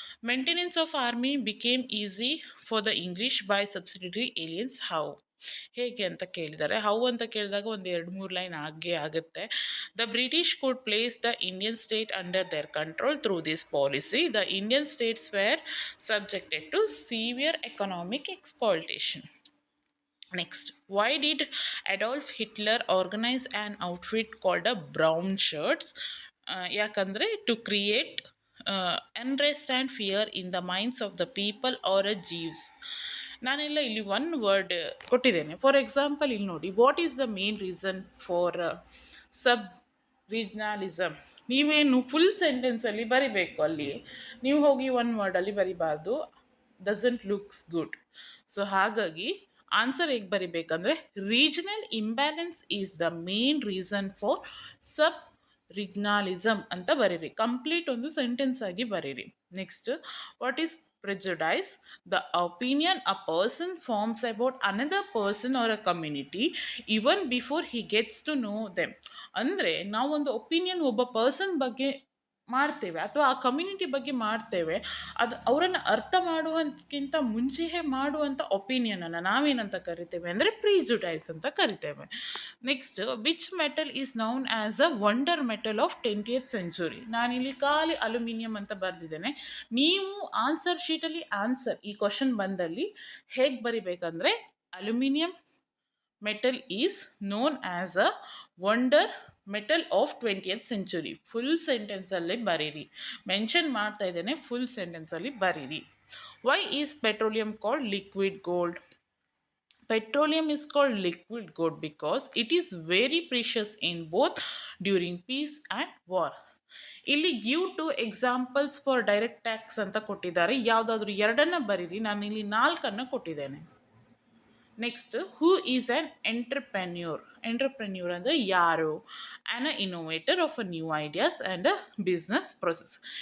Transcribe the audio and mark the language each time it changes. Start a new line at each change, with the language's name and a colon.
English: Maintenance of army became easy for the English by subsidiary alliance. How?
Kannada: ಹೇಗೆ ಅಂತ ಕೇಳಿದ್ದಾರೆ. How ಅಂತ ಕೇಳಿದಾಗ ಒಂದು 2-3 ಲೈನ್ ಆಗುತ್ತೆ.
English: The British could place the Indian state under their control through this policy. The Indian states were subjected to severe economic exploitation. Next, why did Adolf Hitler organize an outfit called a brown shirts?
Kannada: ಯಾಕಂದರೆ
English: To create unrest and fear in the minds of the people or a Jews.
Kannada: ನಾನೆಲ್ಲ ಇಲ್ಲಿ 1 word ಕೊಟ್ಟಿದ್ದೇನೆ.
English: for example
Kannada: ಇಲ್ಲಿ ನೋಡಿ,
English: What is the main reason for sub regionalism.
Kannada: ನೀವೇನು full ಸೆಂಟೆನ್ಸಲ್ಲಿ ಬರಿಬೇಕು, ಅಲ್ಲಿ ನೀವು ಹೋಗಿ 1 ವರ್ಡಲ್ಲಿ ಬರಿಬಾರ್ದು,
English: Doesn't looks good.
Kannada: ಸೊ ಹಾಗಾಗಿ ಆನ್ಸರ್ ಹೇಗೆ ಬರಿಬೇಕಂದ್ರೆ
English: regional imbalance is the main reason for sub regionalism
Kannada: ಅಂತ ಬರೀರಿ. ಕಂಪ್ಲೀಟ್ ಒಂದು ಸೆಂಟೆನ್ಸ್ ಆಗಿ ಬರೀರಿ. Next,
English: What is prejudice? The opinion a person forms about another person or a community even before he gets to know them.
Kannada: ಅಂದರೆ ನಾವೊಂದು opinion ಒಬ್ಬ person ಬಗ್ಗೆ ಮಾಡ್ತೇವೆ ಅಥವಾ ಆ ಕಮ್ಯುನಿಟಿ ಬಗ್ಗೆ ಮಾಡ್ತೇವೆ, ಅದು ಅವರನ್ನು ಅರ್ಥ ಮಾಡುವಂತಕ್ಕಿಂತ ಮುಂಚೆಯೇ ಮಾಡುವಂಥ ಒಪಿನಿಯನನ್ನು ನಾವೇನಂತ ಕರಿತೇವೆ ಅಂದರೆ ಪ್ರಿಜುಡೈಸ್ ಅಂತ ಕರಿತೇವೆ.
English: Next, which metal is known as a wonder metal of 20th century?
Kannada: ನಾನಿಲ್ಲಿ ಖಾಲಿ ಅಲ್ಯೂಮಿನಿಯಂ ಅಂತ ಬರೆದಿದ್ದೇನೆ. ನೀವು ಆನ್ಸರ್ ಶೀಟಲ್ಲಿ ಆನ್ಸರ್ ಈ ಕ್ವಶನ್ ಬಂದಲ್ಲಿ ಹೇಗೆ ಬರಿಬೇಕಂದ್ರೆ
English: Aluminium metal is known as a wonder metal of 20th century.
Kannada: Full ಸೆಂಟೆನ್ಸಲ್ಲಿ ಬರೀರಿ. ಮೆನ್ಷನ್ ಮಾಡ್ತಾ ಇದ್ದೇನೆ, ಫುಲ್ ಸೆಂಟೆನ್ಸಲ್ಲಿ ಬರೀರಿ.
English: Why is petroleum called liquid gold? Petroleum is called liquid gold because it is very precious in both during peace and war. ಇಲ್ಲಿ give two examples for direct tax
Kannada: ಅಂತ ಕೊಟ್ಟಿದ್ದಾರೆ. ಯಾವುದಾದ್ರೂ ಎರಡನ್ನು ಬರೀರಿ, ನಾನು ಇಲ್ಲಿ ನಾಲ್ಕನ್ನು ಕೊಟ್ಟಿದ್ದೇನೆ. Next,
English: Who is an entrepreneur.
Kannada: ಎಂಟರ್ಪ್ರೆನ್ಯೂರ್ ಅಂದರೆ ಯಾರು?
English: An a innovator of a new ideas and a business process.